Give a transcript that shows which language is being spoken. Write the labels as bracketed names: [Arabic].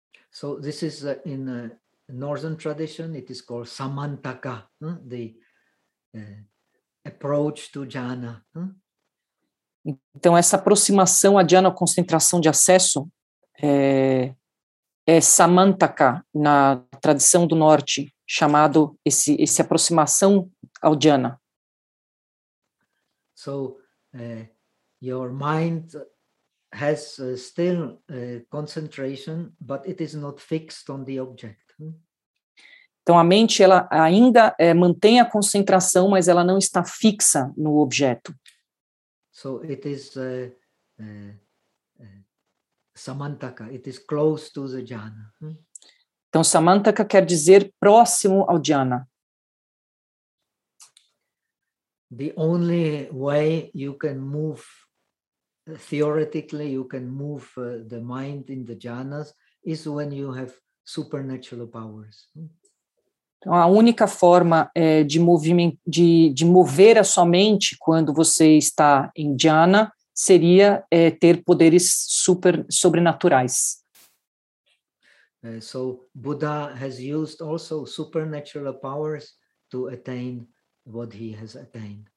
[English] So this is in a northern tradition, it is called samantaka, the approach to jhana. [Portuguese] Então essa aproximação à jhana, concentração de acesso, é samantaka na tradição do norte, chamado esse aproximação ao jhana. [English] So your mind has still concentration, but it is not fixed on the object. [Portuguese] Então a mente ela ainda mantém a concentração, mas ela não está fixa no objeto. [English] So it is samantaka, it is close to the jhana. [Portuguese] Então samantaka quer dizer próximo ao jhana. [English] The only way you can move, theoretically you can move the mind in the jhanas is when you have supernatural powers. [Portuguese] Então, a única forma de mover a sua mente quando você está em jhana seria ter poderes super sobrenaturais. [English] So Buddha has used also supernatural powers to attain what he has attained.